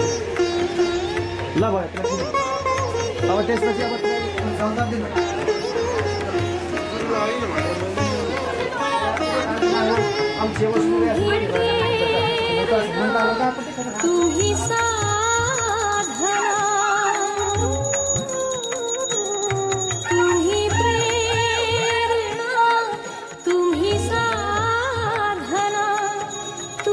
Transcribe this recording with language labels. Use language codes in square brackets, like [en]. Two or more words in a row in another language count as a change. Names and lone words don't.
[ne] ल भयो अब त्यसपछि अब सौदा दिन अब सेवा सुरु [hi] तू ही साधना तू ही प्रेरणा तू ही साधना तू